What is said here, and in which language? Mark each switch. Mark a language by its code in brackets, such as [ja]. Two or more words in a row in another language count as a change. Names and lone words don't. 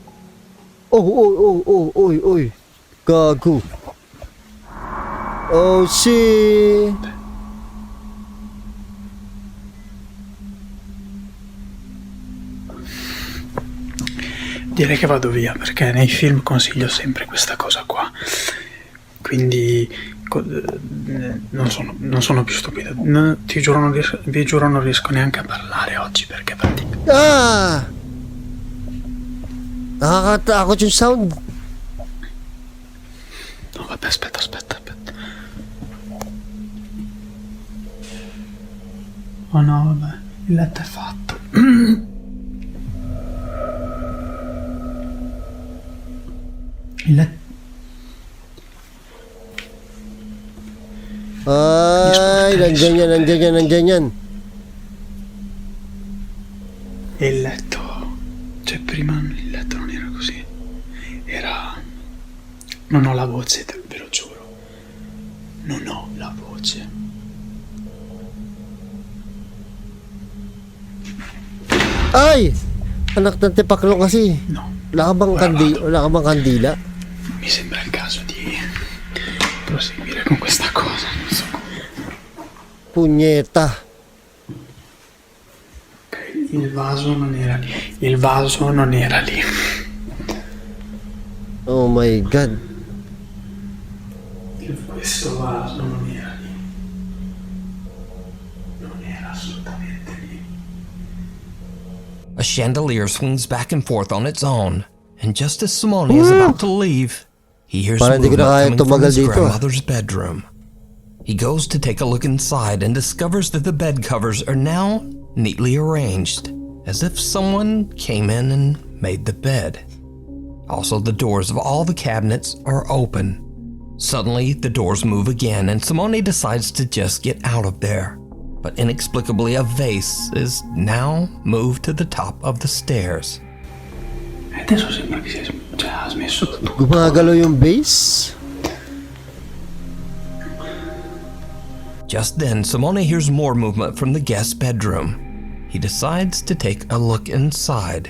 [tl] Oh. Gago. [en] Oh, shit. [it] Direi che vado via, perché nei film consiglio sempre questa cosa qua. Quindi non sono più stupido. Ti giuro, vi giuro, non riesco neanche a parlare oggi, perché praticamente... [tl] Ah! Nakakatakot yung sound. [it] No, vabbè, aspetta. Oh no, vabbè, il letto è fatto. Il letto... [tl] Ay, nandyan yan. [it] E il letto... Cioè, prima il letto non era così. Era... Non ho la voce, ve lo giuro. Non ho la voce. Ay! [tl] Anak ng tipaklong kasi. No. Wala ka bang kandila? [it] Mi sembra il caso di proseguire con questa cosa, non so. [tl] Punyeta. [it] Ok, il vaso non era lì. [en] Oh my God. [it] Questo vaso non era lì. assolutamente lì. [en] A chandelier swings back and forth on its own, and just as Simone is about to leave, he hears [tl] Parang di ko [en] movement [tl] na kaya [en] coming from [tl] tumagal [en] his [tl] dito, ah. [en] grandmother's bedroom. He goes to take a look inside and discovers that the bed covers are now neatly arranged, as if someone came in and made the bed. Also, the doors of all the cabinets are open. Suddenly, the doors move again, and Simone decides to just get out of there. But inexplicably, a vase is now moved to the top of the stairs. [it] Adesso sembra che ha smesso tutto. [tl] Gumagalaw yung base? [en] Just then, Simone hears more movement from the guest bedroom. He decides to take a look inside.